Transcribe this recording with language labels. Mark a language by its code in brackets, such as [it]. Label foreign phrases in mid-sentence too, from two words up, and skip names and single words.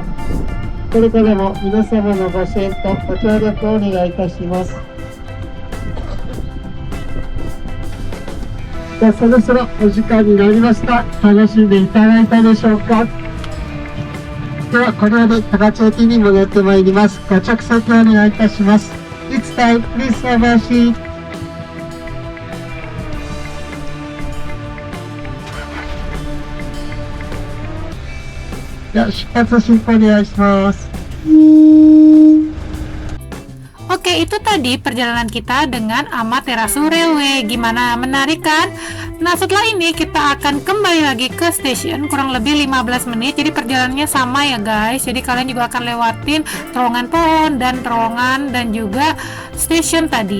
[ja] これからも皆様のご支援とご協力をお願いいたします。じゃあそろそろお時間になりました。楽しんでいただいたでしょうか。ではこのように高千駅に戻ってまいります。ご着席をお願いいたします。 [en] It's time, please have a seat. [ja] では出発進行お願いします。 [id] Oke, itu tadi perjalanan kita dengan Amaterasu Railway. Gimana, menarik kan? Nah, setelah ini kita akan kembali lagi ke stasiun kurang lebih 15 menit. Jadi perjalanannya sama ya guys. Jadi kalian juga akan lewatin terowongan pohon dan terowongan dan juga stasiun tadi.